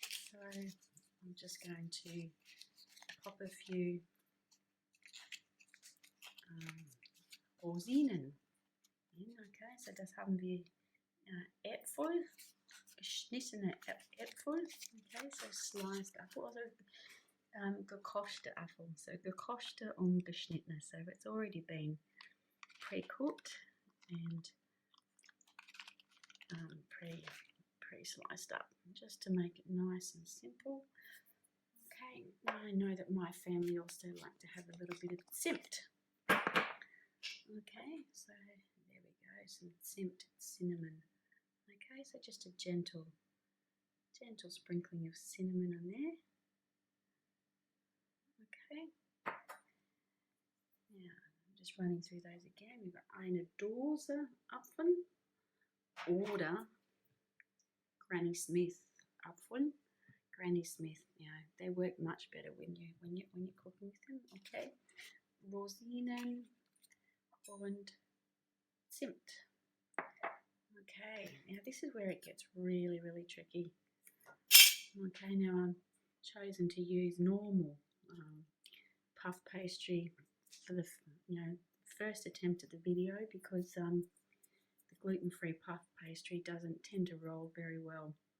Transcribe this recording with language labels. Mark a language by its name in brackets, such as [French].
[English] So I'm just going to pop a few Rosinen in. [German] Okay, so das haben wir Äpfel, geschnittene Äpfel. [English] Okay, so sliced apple. [German] Also gekochte [English] apple. [German] So gekochte und geschnittene. [English] So it's already been pre-cooked and pre-sliced up, just to make it nice and simple. Okay, I know that my family also like to have a little bit of zimt. Okay, so there we go, some zimt, cinnamon. Okay, so just a gentle sprinkling of cinnamon on there. Okay, now I'm just running through those again. We've got [German] eine Dose Apfel oder Granny Smith Apfel. [English] Granny Smith, you know, they work much better when you're cooking with them. [German] Okay, Rosinen und Zimt. [English] Okay, now this is where it gets really tricky. Okay, now I'm chosen to use normal puff pastry for the first attempt at the video because the gluten-free puff pastry doesn't tend to roll very well.